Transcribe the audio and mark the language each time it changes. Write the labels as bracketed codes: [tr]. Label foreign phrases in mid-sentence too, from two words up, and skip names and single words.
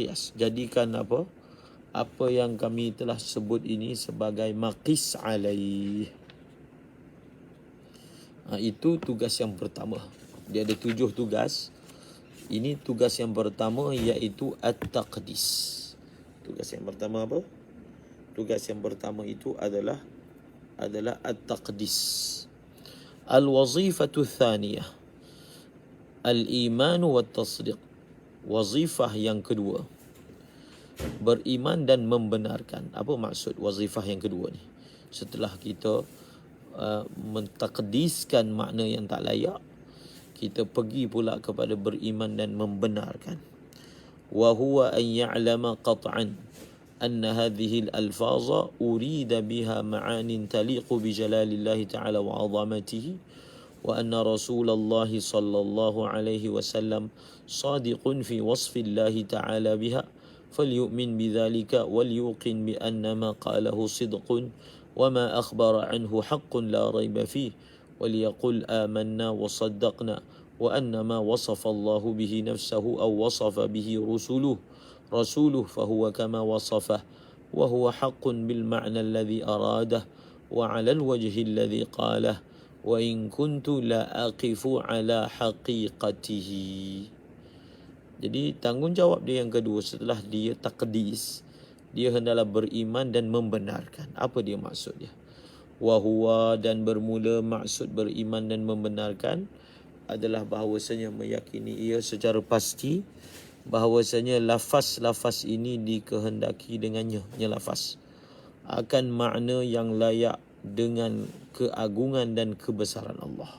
[ms] Kias, jadikan apa yang kami telah sebut ini sebagai [ar] مقيس عليه. [ms] Itu tugas yang pertama. Dia ada 7 tugas. Ini tugas yang pertama, iaitu at-taqdis. Tugas yang pertama apa? Tugas yang pertama itu adalah at-taqdis. [ar] الوظيفة الثانية، الإيمان والتصديق. [ms] Wazifah yang kedua, beriman dan membenarkan. Apa maksud wazifah yang kedua ni? Setelah kita mentakdiskan makna yang tak layak, kita pergi pula kepada beriman dan membenarkan. [ar] وهو أن يعلم قطعا أن هذه الألفاظ أريد بها معان تليق بجلال الله تعالى وعظمته، وأن رسول الله صلى الله عليه وسلم صادق في وصف الله تعالى بها، فليؤمن بذلك وليوقن بأن ما قاله صدق وما أخبر عنه حق لا ريب فيه وليقل آمنا وصدقنا وأن ما وصف الله به نفسه أو وصف به رسوله فهو كما وصفه وهو حق بالمعنى الذي أراده وعلى الوجه الذي قاله وإن كنت لا أقف على حقيقته. [ms] Jadi tanggungjawab dia yang kedua setelah dia taqdis, dia hendaklah beriman dan membenarkan. Apa dia maksud dia? Wahuwa, dan bermula maksud beriman dan membenarkan adalah bahawasanya meyakini ia secara pasti bahawasanya lafaz-lafaz ini dikehendaki dengannya, lafaz akan makna yang layak dengan keagungan dan kebesaran Allah.